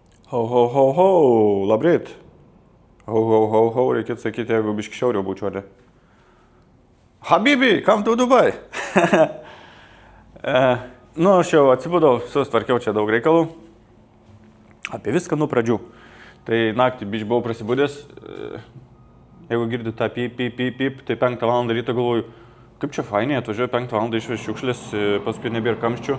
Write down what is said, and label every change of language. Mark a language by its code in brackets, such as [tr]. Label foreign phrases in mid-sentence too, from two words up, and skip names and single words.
[lt] Ho, ho, ho, ho, labryt. Ho, ho, ho, ho, reikėtų sakyti, jeigu biški šiauriau būčiau, ne? [en] Habibi, come to Dubai. [lt] Aš jau atsibudau, susitvarkiau čia daug reikalų. Apie viską nuo pradžių. Tai naktį biški buvau prasibudęs. Jeigu girdit tą pip, pip, pip, pip, tai 5 valandą ryto galvoju, kaip čia fainiai, atvažiuoju 5 valandą išveš šiukšlės, paskui nebėra kamščių.